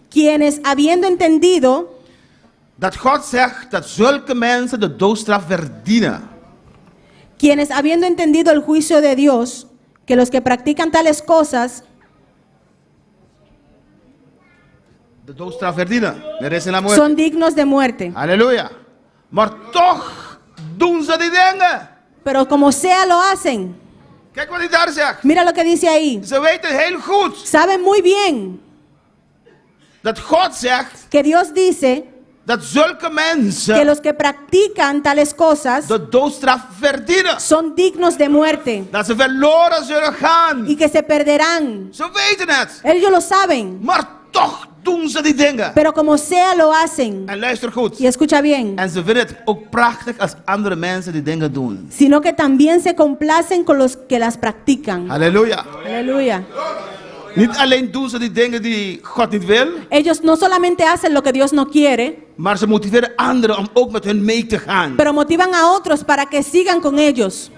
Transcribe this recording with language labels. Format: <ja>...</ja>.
<es>Quienes, habiendo entendido</es> <nl>dat God zegt dat zulke mensen de doodstraf verdienen.</nl> <es>Quienes, habiendo entendido el juicio de Dios, que los que practican tales cosas</es> <nl>de doodstraf verdienen.</nl> <es>Merecen la muerte. son dignos de muerte.</es> <nl>Halleluja. Maar toch doen ze die dingen.</nl> <es>Pero como sea lo hacen.</es> <nl>Kijk wat hij daar zegt.</nl> <es>Mira lo que dice ahí.</es> <nl>Ze weten heel goed</nl> <es>Saben muy bien</es> <nl>dat God zegt</nl> <es>que Dios dice</es> <nl>dat zulke</nl> <es>que</es> <nl>mensen</nl> <es>los que practican tales cosas</es> <nl>de doodstraf verdienen.</nl> <es>son dignos de muerte</es> <nl>Dat ze verloren zullen gaan.</nl> <es>y que se perderán.</es> <nl>Ze weten het.</nl> <es>Ellos lo saben,</es> <nl>Maar toch doen ze die dingen.</nl> <es>pero como sea lo hacen.</es> <nl>En luister goed.</nl> <es>Y escucha bien,</es> <nl>En ze vinden het ook prachtig als andere mensen die dingen doen.</nl> <es>sino que también se complacen con los que las practican.</es> <nl>Halleluja.</nl> <es>Aleluya.</es> <nl>Niet alleen doen ze die dingen die God niet wil,</nl> <es>Ellos no solamente hacen lo que Dios no quiere,</es> <nl>maar ze motiveren anderen om ook met hun mee te gaan.</nl> <es>pero motivan a otros para que sigan con ellos.</es>